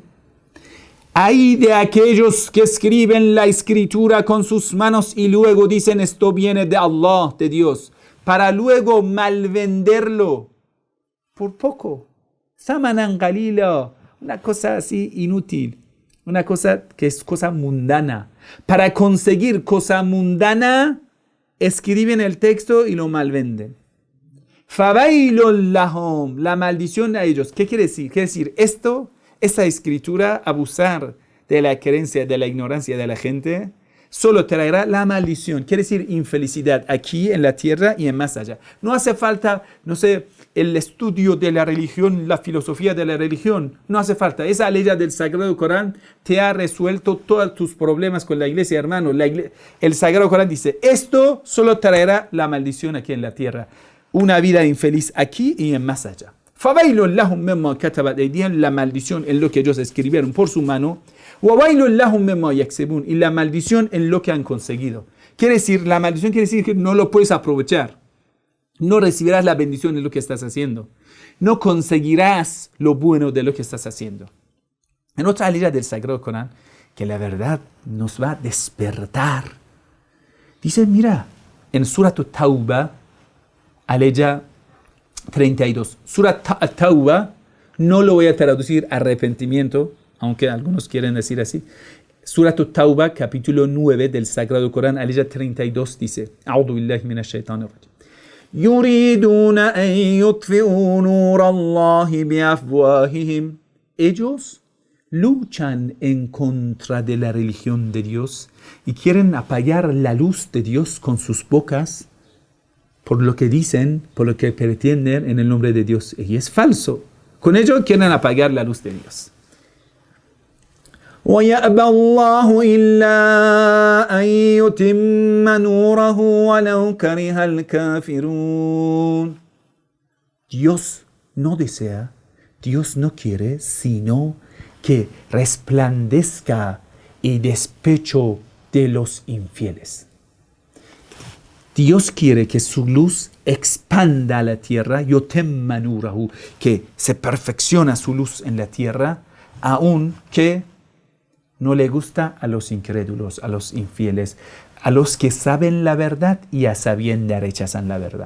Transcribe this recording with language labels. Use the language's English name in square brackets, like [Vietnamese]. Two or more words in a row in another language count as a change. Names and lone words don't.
[Spanish] Hay de aquellos que escriben la escritura con sus manos y luego dicen esto viene de Allah, de Dios, para luego malvenderlo por poco. [Arabic] ثمنا قليلا, [Spanish] una cosa así inútil, una cosa que es cosa mundana. Para conseguir cosa mundana, escriben el texto y lo malvenden. [Arabic] فويل لهم, [Spanish] la maldición a ellos. ¿Qué quiere decir? Quiere decir esta escritura, abusar de la creencia, de la ignorancia de la gente, solo traerá la maldición. Quiere decir infelicidad aquí en la tierra y en más allá. No hace falta, el estudio de la religión, la filosofía de la religión. No hace falta. Esa ley del Sagrado Corán te ha resuelto todos tus problemas con la iglesia, hermano. El Sagrado Corán dice, esto solo traerá la maldición aquí en la tierra. Una vida infeliz aquí y en más allá. [Arabic] فَوَيْلٌ لَهُمْ مِمَّا كَتَبَتْ أَيْدِيهِمْ, [Spanish] la maldición en lo que ellos escribieron por su mano. [Arabic] وَوَيْلٌ لَهُمْ مِمَّا يَكْسِبُونَ, [Spanish] y la maldición en lo que han conseguido. Quiere decir, la maldición quiere decir que no lo puedes aprovechar. No recibirás la bendición de lo que estás haciendo. No conseguirás lo bueno de lo que estás haciendo. En otra ley del Sagrado Corán, que la verdad nos va a despertar. Dice, mira, en Surat Tauba, aleya 32. Surat Tauba, no lo voy a traducir arrepentimiento, aunque algunos quieren decir así. Surat Tauba, capítulo 9 del Sagrado Corán, aleya 32, dice, [Arabic] أعوذ بالله من الشيطان الرجيم. يريدون أن يطفئوا نور الله بأفواههم. [Spanish] Ellos luchan en contra de la religión de Dios y quieren apagar la luz de Dios con sus bocas por lo que dicen, por lo que pretenden en el nombre de Dios. Y es falso. Con ello quieren apagar la luz de Dios. [Arabic] وَيَأْبَى اللَّهُ إِلَّا أَن يُتِمَّ نُورَهُ وَلَوْ كَرِهَ الْكَافِرُونَ. [Spanish] Dios no desea, Dios no quiere, sino que resplandezca el despecho de los infieles. Dios quiere que su luz expanda la tierra, [Arabic] يتم نوره, [Spanish] que se perfecciona su luz en la tierra, aun que no le gusta a los incrédulos, a los infieles, a los que saben la verdad y a sabiendas rechazan la verdad.